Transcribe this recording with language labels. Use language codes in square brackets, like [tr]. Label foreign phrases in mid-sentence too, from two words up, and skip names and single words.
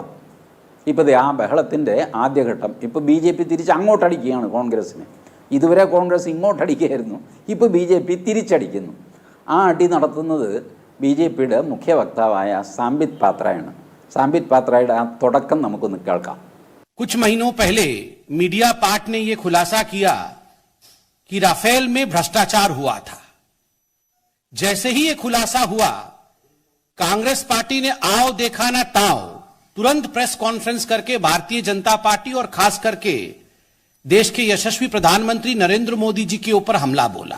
[ml] ഇപ്പോൾ ആ ബഹളത്തിൻ്റെ ആദ്യഘട്ടം ഇപ്പോൾ BJP തിരിച്ച് അങ്ങോട്ടടിക്കുകയാണ് കോൺഗ്രസ്സിനെ. ഇതുവരെ കോൺഗ്രസ് ഇങ്ങോട്ടടിക്കുകയായിരുന്നു, ഇപ്പോൾ BJP തിരിച്ചടിക്കുന്നു. ആ അടി നടത്തുന്നത് BJPയുടെ മുഖ്യ വക്താവായ സാംബിത് പാത്രയാണ്. സാംബിത് പാത്രയുടെ ആ തുടക്കം നമുക്കൊന്ന് കേൾക്കാം. [hi] कुछ महीनों पहले मीडिया पार्ट ने यह खुलासा किया कि राफेल में भ्रष्टाचार हुआ था। जैसे ही यह खुलासा हुआ, कांग्रेस पार्टी ने आओ देखा ना ताओ तुरंत प्रेस कॉन्फ्रेंस करके भारतीय जनता पार्टी और खास करके देश के यशस्वी प्रधानमंत्री नरेंद्र मोदी जी के ऊपर हमला बोला।